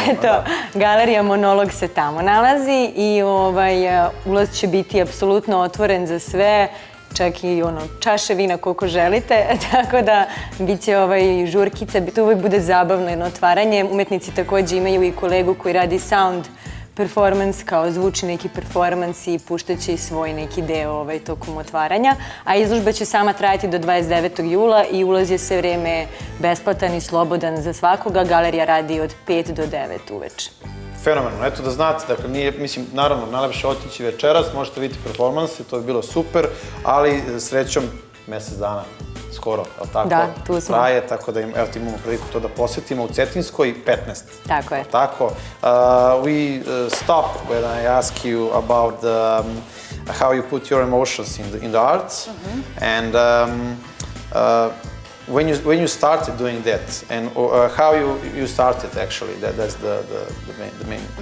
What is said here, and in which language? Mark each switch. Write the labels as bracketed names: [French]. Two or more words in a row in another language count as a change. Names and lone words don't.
[Serbian] Eto, galerija Monolog se tamo nalazi i ulaz će biti apsolutno otvoren za sve, čak i čaše vina koliko želite, tako da bit će žurkica, to uvijek bude zabavno jedno otvaranje. Umetnici takođe imaju i kolegu koji radi [English] sound performance, [Serbian] kao zvuči neki performans i puštaće i svoj neki deo tokom otvaranja. A izložba će sama trajati do 29. jula i ulaz je sve vreme besplatan i slobodan za svakoga. Galerija radi od 5 do 9 uveče. Fenomenalno, eto da znate, dakle nije, mislim, naravno, najlepše otići večeras, možete vidjeti performanse, to je bilo super, ali srećom mesec dana, skoro, ali tako? Da, tu smo. Traje, tako da imamo priliku to da posetimo u Cetinskoj 15. Tako je. Tako. [English] We stop when I ask you about how you put your emotions in the arts, and when you started doing that, and how you started actually, that's the main question.